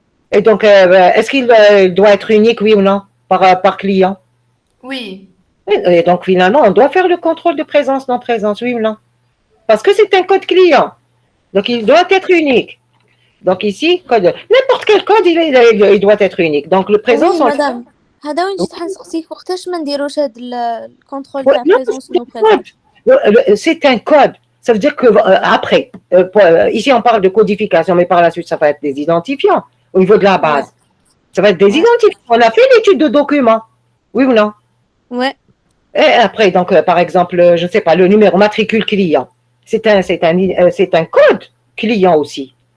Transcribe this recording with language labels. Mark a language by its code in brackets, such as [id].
[fr] Et donc, est-ce qu'il doit être unique, oui ou non, par client? Oui. Et donc, finalement, on doit faire le contrôle de présence, non-présence, oui ou non? Parce que c'est un code client. Donc, il doit être unique. Donc, ici, n'importe quel code, il doit être unique. Donc, le présence... Oui, madame. [ar] هذا وين جيت حنسقسيك وقتاش ما نديروش هذا الكونترول [fr] Ouais, [ar] تاع [fr] non, بريزونس نو بريزونس. c'est un code. Ça veut dire que après, ici on parle de codification, mais par la suite ça va être des identifiants au niveau de la base. Ça va être des identifiants. On a fait l'étude de documents, oui ou non? Ouais. Et après, donc par exemple, je ne sais pas, le numéro matricule client, c'est un code client aussi.